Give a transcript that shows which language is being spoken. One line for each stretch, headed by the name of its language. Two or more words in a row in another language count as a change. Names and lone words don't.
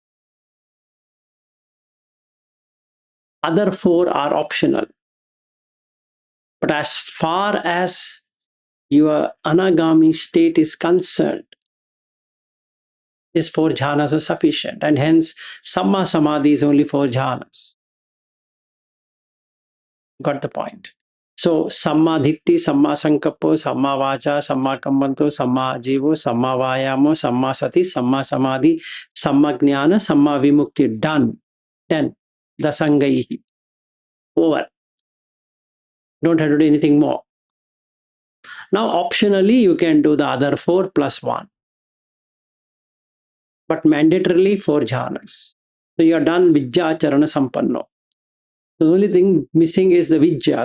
English: Other four are optional. But as far as your anagami state is concerned, these four jhanas are sufficient. And hence,
Pali: samma samadhi
English: is only four jhanas. Got the point? So,
Pali: samma dhitti, samma sankappo, samma vacha, samma kammanto, samma ajivo, samma vayamo, samma sati, samma samadhi, samma jnana, samma vimukti.
English: Done. 10. Dasangaihi. Over. Don't have to do anything more. Now, optionally, you can do the other 4 plus 1. But mandatorily 4 jhanas. So, you are done
Pali: vijja charana sampanno.
English: The only thing missing is the vijja.